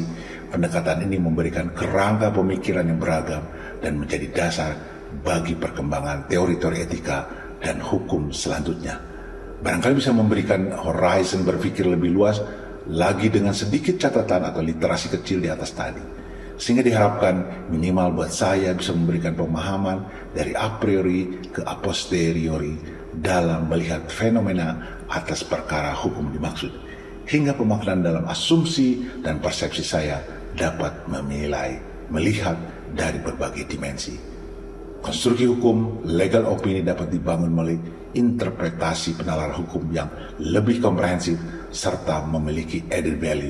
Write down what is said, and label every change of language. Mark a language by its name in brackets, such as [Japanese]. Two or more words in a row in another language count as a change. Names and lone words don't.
[Indonesian] Pendekatan ini memberikan kerangka pemikiran yang beragam dan menjadi dasar bagi perkembangan teori-teori etika dan hukum selanjutnya. Barangkali bisa memberikan horizon berpikir lebih luas lagi dengan sedikit catatan atau literasi kecil di atas tadi, sehingga diharapkan minimal buat saya bisa memberikan pemahaman dari [Latin] a priori [Indonesian] ke [Latin] a posteriori [Indonesian] dalam melihat fenomena atas perkara hukum dimaksud, hingga pemaknaan dalam asumsi dan persepsi saya dapat melihat dari berbagai dimensi. Konstruksi hukum, legal opini dapat dibangun melalui interpretasi penalaran hukum yang lebih komprehensif serta memiliki [English] added value.